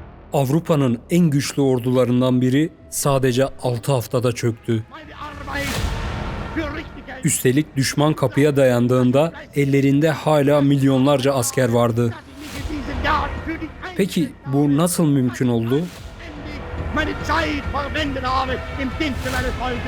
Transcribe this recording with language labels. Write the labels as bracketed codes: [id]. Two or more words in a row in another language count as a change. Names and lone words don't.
[tr] Avrupa'nın en güçlü ordularından biri sadece 6 haftada çöktü. Üstelik düşman kapıya dayandığında ellerinde hala milyonlarca asker vardı. Peki bu nasıl mümkün oldu? [de] Meine Zeit verwendet habe im Dienste meines Volkes.